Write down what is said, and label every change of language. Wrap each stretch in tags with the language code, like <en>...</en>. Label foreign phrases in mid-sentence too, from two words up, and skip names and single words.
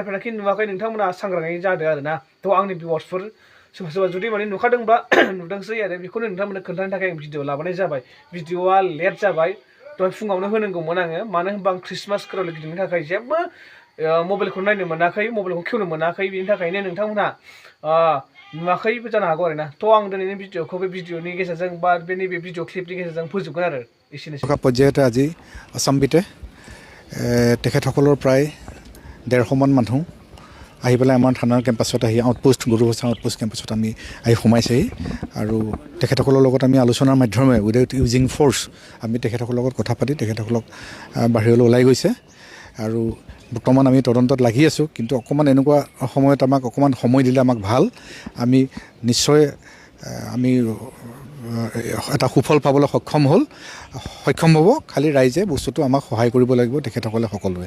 <brx>जाफेराखि नुवाखै नोंथांमोना सांग्राङै जादो आरोना थ' आंनि भिउवार्सफोर सोरबा सोरबा जुदि माने नुखादोंबा नुदोंसै आरो बेखौनो नोंथांमोननो खोन्थानो थाखाय आं भिडिअ लाबोनाय जाबाय भिडिअआ लेट जाबाय दहाय फुङावनो होनांगौमोन आङो मानो होनबा आं</brx> <en>Christmas carol</en> <brx>गिदिंनो थाखाय जेबो मबाइलखौ नायनो मोनाखै मबाइलखौ खेवनो मोनाखै बेनि थाखायनो नोंथांमोनहा नुवाखैबो जानो हागौ आरोना थ' आं दिनैनि भिडिअखौ बे भिडिअनि गेजेरजों बा बे नैबे भिडिअ क्लिपनि गेजेरजों फोजोबगोन आरो एसेनोसै</brx> <as>পৰ্যায়তে আজি আসামবিতে তেখেতসকলৰ প্ৰায় 150 মান মানুহ আহি পেলাই আমাৰ থানাৰ কেম্পাছত আহি আউটপোষ্ট গুৰুভাষা আউটপোষ্ট কেম্পাছত আমি আহি সোমাইছেহি আৰু তেখেতসকলৰ লগত আমি আলোচনাৰ মাধ্যমেৰে</as> <en>without using force</en> <as>আমি তেখেতসকলৰ লগত কথা পাতি তেখেতসকলক বাহিৰলৈ ওলাই গৈছে আৰু বৰ্তমান আমি তদন্তত লাগি আছোঁ কিন্তু অকণমান এনেকুৱা সময়ত আমাক অকণমান সময় দিলে আমাক ভাল আমি নিশ্চয় আমি এটা সুফল পাবলৈ সক্ষম হ'ব খালি ৰাইজে বস্তুটো আমাক সহায় কৰিব লাগিব তেখেতসকলে সকলোৱে</as>